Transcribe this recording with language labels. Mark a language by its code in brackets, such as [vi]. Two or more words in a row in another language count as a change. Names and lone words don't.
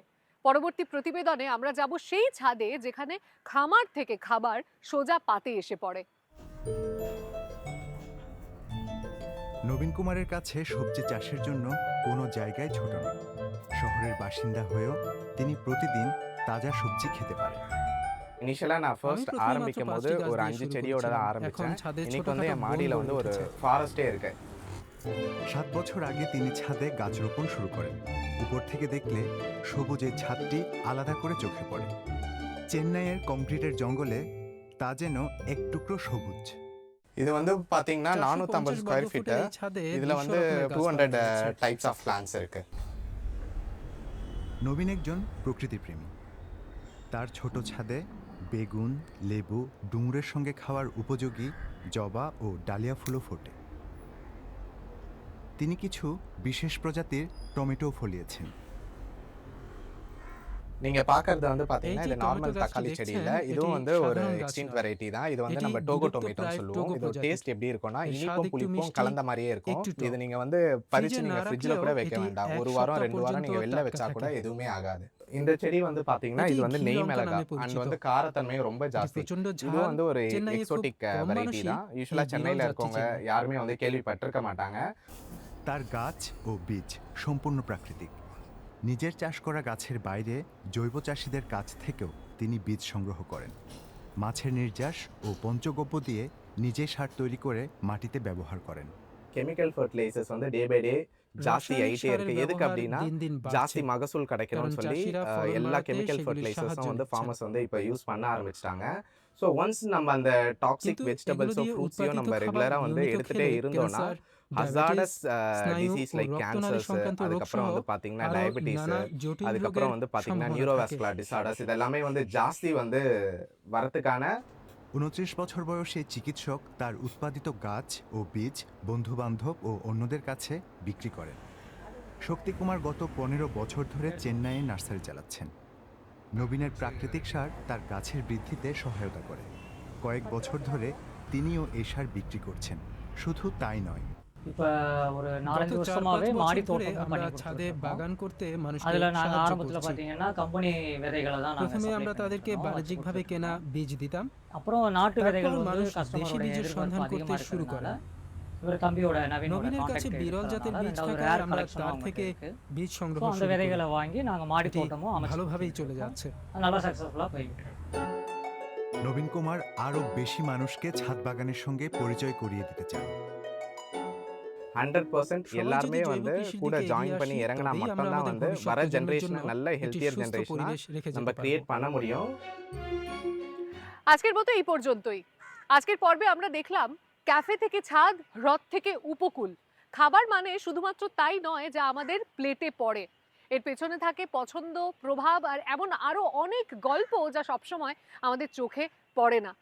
[bn] পরবর্তী প্রতিবেদনে আমরা যাব সেই ছাদে যেখানে খামার থেকে খাবার সোজা পাতে এসে পড়ে। নবীন কুমারের কাছে সবজি চাষের জন্য কোনো জায়গায় ছোট নয়। শহরের বাসিন্দা হয়েও তিনি প্রতিদিন তাজা সবজি খেতে পারেন। [ta] இனிஷியலா நான் ஃபர்ஸ்ட் ஆரம்பிக்கும் போது ஒரு 5 செடியோட தான் ஆரம்பிச்சேன். இன்னைக்கு வந்து என் மாடியில வந்து ஒரு ஃபாரஸ்டே இருக்கு. [bn] 7 বছর আগে তিনি ছাদে গাছ রোপণ শুরু করেন। উপর থেকে দেখলে সবুজের ছাদটি আলাদা করে চোখে পড়ে। চেন্নাইয়ের কংক্রিটের জঙ্গলে তা যেন এক টুকরো সবুজ। [ta] இது வந்து பாத்தீங்கன்னா 450 [en] square feet. [ta] இதுல வந்து 200 [en] types of plants [ta] இருக்கு. [bn] নবীন একজন প্রকৃতিপ্রেমী। তার ছোট ছাদে বেগুন, লেবু, ডুমুরের সঙ্গে খাওয়ার উপযোগী জবা ও ডালিয়া ফুলও ফোটে। তিনি কিছু বিশেষ প্রজাতির টমেটো ফলিয়েছেন। [ta] நீங்க பார்க்கிறது வந்து பாத்தீங்கன்னா இது நார்மல் தக்காளி செடி இல்ல, இதுவும் வந்து ஒரு [en] extinct variety [ta] தான். இது வந்து நம்ம டோகோ டொமேட்டோன்னு சொல்லுவோம். இது டேஸ்ட் எப்படி இருக்கும்னா இனிப்பும் புளிப்பும் கலந்த மாதிரியே இருக்கும். இது நீங்க வந்து பறிச்சு நீங்க ஃப்ரிட்ஜ்ல கூட வைக்க வேண்டாம். ஒரு வாரம் 2 வாரம் நீங்க வெளில வச்சா கூட எதுவுமே ஆகாது. இந்த செடி வந்து பாத்தீங்கன்னா இது வந்து நெய் மிளகா அண்ட் வந்து காரத்தன்மை ரொம்ப ஜாஸ்தி. இது வந்து ஒரு [en] exotic variety [ta] தான். யூசுவலா சென்னையில இருக்கவங்க யாருமே வந்து கேள்விப்பட்டிருக்க மாட்டாங்க। [bn] তার গাছ ও বীজ সম্পূর্ণ প্রাকৃতিক। নিজের চাষ করা গাছের বাইরে জৈব চাষীদের কাছ থেকেও তিনি বীজ সংগ্রহ করেন। মাছের নির্যাস ও পঞ্চগব্য দিয়ে নিজে সার তৈরি করে মাটিতে ব্যবহার করেন। [en] chemical fertilizers [ta] வந்து [en] day by day [ta] ஜாஸ்தி ஆகிட்டே இருக்கு. எதுக்கு அப்படின்னா ஜாஸ்தி மகசூல் கிடைக்கணும்னு சொல்லி எல்லா [en] chemical fertilizers [ta] வந்து ஃபார்மர்ஸ் வந்து இப்போ யூஸ் பண்ண ஆரம்பிச்சிட்டாங்க. [en] so once [ta] நம்ம அந்த [en] toxic vegetables fruits [ta] நம்ம ரெகுலராக வந்து எடுத்துகிட்டே இருந்தோம்னா [en] hazardous disease like cancers, [ta] அதுக்கப்புறம் வந்து பார்த்தீங்கன்னா டயபெட்டிஸ், அதுக்கப்புறம் வந்து பார்த்தீங்கன்னா [en] neurovascular disorders [ta] இதெல்லாமே வந்து ஜாஸ்தி வந்து வரதுக்கான [bn] 29 বছর বয়সে চিকিৎসক তার উৎপাদিত গাছ ও বীজ বন্ধুবান্ধব ও অন্যদের কাছে বিক্রি করেন। শক্তিকুমার গত 15 বছর ধরে চেন্নাইয়ে নার্সারি চালাচ্ছেন। নবীনের প্রাকৃতিক সার তার গাছের বৃদ্ধিতে সহায়তা করে। কয়েক বছর ধরে তিনিও এই সার বিক্রি করছেন। শুধু তাই নয়, [ta] இப்போ ஒரு 4-5 வருஷமாவே மாடி தோட்டம் [bn] আমরা ছাদে বাগান করতে মানুষকে [ta] அதுல நாங்க [bn] সাহায্য [ta] ஆரம்பத்துல [bn] করছি। [ta] பாத்தீங்கன்னா கம்பெனி விதைகளை தான் நாங்க [bn] প্রথমে আমরা তাদেরকে বাণিজ্যিকভাবে কেনা বীজ দিতাম। [ta] அப்புறம் நாட்டு விதைகள் [bn] তারপর [ta] வந்து [bn] মানুষ দেশি [ta] கஸ்டமரோட [bn] বীজের সন্ধান [ta] எதிர்பார்ப்பு [bn] করতে [ta] அதிகமா [bn] শুরু করে। [ta] இருக்கிறதுனால இவர் தம்பியோட நவீனோட [bn] নবীনের কাছে [ta] கான்டாக்ட் [bn] বিরল জাতের বীজ [ta] இருக்கிறதுனால ஒரு [bn] থাকায় [ta] ரேர் [bn] আমরা [ta] கலெக்ஷன் [bn] তার [ta] அவங்க [bn] থেকে [ta] இருக்கு [bn] বীজ [ta] ஸோ [bn] সংগ্রহ [ta] அந்த [bn] শুরু করি। [ta] விதைகளை வாங்கி நாங்க மாடி [bn] এটি [ta] தோட்டமும் அமைச்சு [bn] ভালোভাবেই চলে যাচ্ছে। [ta] அது நல்லா சக்ஸஸ்ஃபுல்லாக போயிட்டு இருக்கு। [bn] নবীন কুমার আরও বেশি মানুষকে ছাদ বাগানের সঙ্গে পরিচয় করিয়ে দিতে চান। [ta] 100% எல்லாருமே வந்து கூட ஜாயின் பண்ணி இறங்கினா மட்டும்தான் வந்து வர ஜெனரேஷனை நல்ல [en] healthier generation [ta] நம்ம கிரியேட் பண்ண முடியும்। [bn] আজকের মতো এই পর্যন্তই। আজকের পর্বে আমরা দেখলাম ক্যাফে থেকে ছাদ, হ্রদ থেকে উপকূল। খাবার মানে শুধুমাত্র তাই নয় যা আমাদের প্লেটে পড়ে, এর পেছনে থাকে পছন্দ, প্রভাব আর এমন আরো অনেক গল্প যা সবসময় আমাদের চোখে পড়ে না।